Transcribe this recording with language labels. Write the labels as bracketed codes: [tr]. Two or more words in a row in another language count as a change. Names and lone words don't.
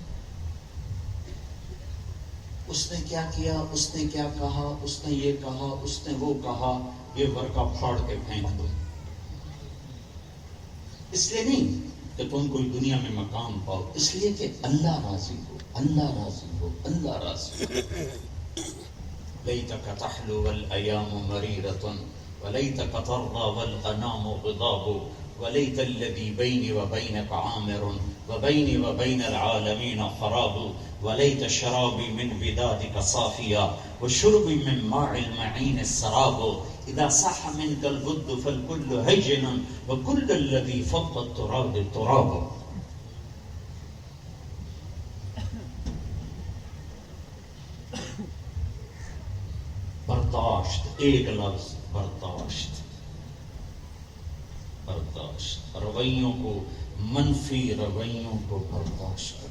[ur] اس نے کیا کیا، اس نے کیا کہا، اس نے یہ کہا، اس نے وہ کہا، یہ ورقہ پھاڑ کے پھینک دو. اس لیے نہیں کہ تم کوئی دنیا میں مقام پاؤ، اس لیے کہ اللہ راضی ہو، اللہ راضی ہو، اللہ راضی ہو. [ar] لیتک تحلو والایام مریرۃ ولیتک ترضی والانام غضاب ولیت الذی بینی وبینک عامر وبینی وبین العالمین خراب ولیت شرابی من ودادک صافیا وشربی من ماء المعین السراب اذا صح منک الود فالکل ہجن وکل الذی فوق التراب تراب. [ur] برداشت، ایک لفظ برداشت. برداشت، رویوں کو، منفی رویوں کو برداشت کرو.